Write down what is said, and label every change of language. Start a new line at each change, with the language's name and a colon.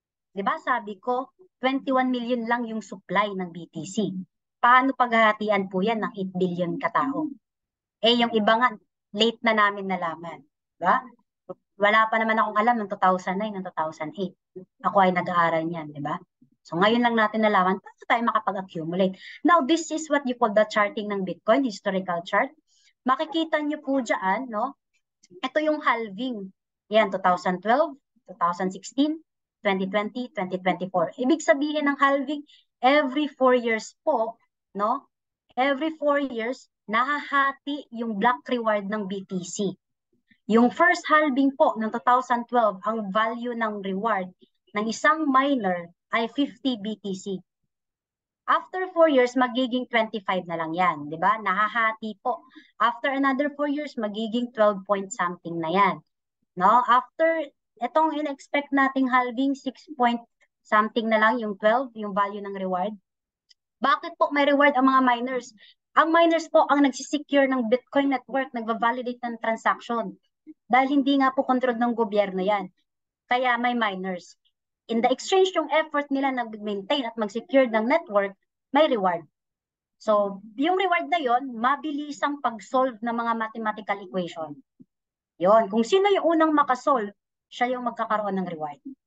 Filipino: Diba sabi ko, 21 million lang yung supply ng BTC. Paano paghahatian po yan ng 8 billion katao? Eh, yung iba nga, late na namin nalaman. Diba? Wala pa naman akong alam ng 2009, ng 2008. Ako ay nag-aaral niyan, di ba? So ngayon lang natin nalaman, paano tayo makapag-accumulate?
English: Now, this is what you call the charting ng Bitcoin, historical chart.
Filipino: Makikita nyo po dyan, no? Ito yung halving. Yan, 2012, 2016, 2020, 2024. Ibig sabihin ng halving, every 4 years po, no?
English: Every 4 years,
Filipino: nahahati yung block reward ng BTC. Yung first halving po ng 2012, ang value ng reward ng isang miner ay 50 BTC. After 4 years, magiging 25 na lang yan, di ba? Nahahati po. After another 4 years, magiging 12 point something na yan. No? After, itong in-expect nating halving, 6 point something na lang yung 12, yung value ng reward. Bakit po may reward ang mga miners? Ang miners po ang nagsisecure ng Bitcoin network, nagva-validate ng transaction. Dahil hindi nga po control ng gobyerno yan. Kaya may miners.
English: In the exchange
Filipino: yung effort nila na maintain at mag-secure ng network, may reward. So, yung reward na yon, mabilisang pag-solve ng mga mathematical equation. Yon, kung sino yung unang makasolve, siya yung magkakaroon ng reward.